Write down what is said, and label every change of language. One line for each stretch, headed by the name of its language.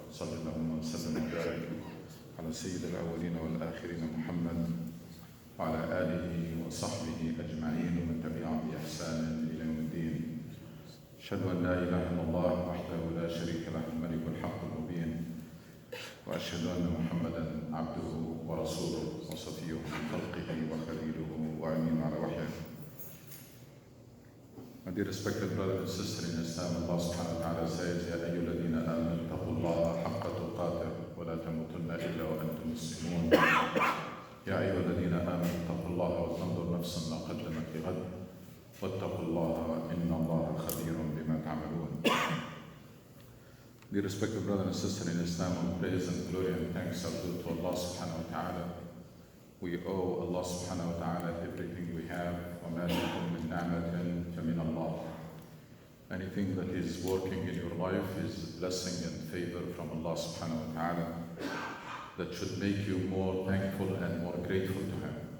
Arabic: صل اللهم وسلم وبارك على سيد الأولين والآخرين محمد وعلى آله وصحبه أجمعين ومن تبعهم بإحسان إلى يوم الدين. أشهد أن لا إله إلا الله وحده لا شريك له الملك الحق المبين، وأشهد أن محمدا عبده ورسوله وصفيه من خلقه وخليله وأمين على وحيه.
English: My dear respected brothers and sisters in Islam, Allah subhanahu wa ta'ala says,
Arabic: يا أيها الذين آمنوا اتقوا الله حق تقاته ولا تموتن إلا وأنتم مسلمون. يا أيها الذين آمنوا اتقوا الله وتنظر نفس ما قدمت لغد واتقوا الله إن الله خبير بما تعملون.
English: Dear respected brothers and sisters in Islam, all praise and glory and thanks are due to Allah subhanahu wa ta'ala. We owe Allah subhanahu wa ta'ala everything we have.
Arabic: وَمَا بِكُم مِّن نِّعْمَةٍ فَمِنَ اللَّهِ.
English: Anything that is working in your life is blessing and favor from Allah subhanahu wa ta'ala that should make you more thankful and more grateful to Him.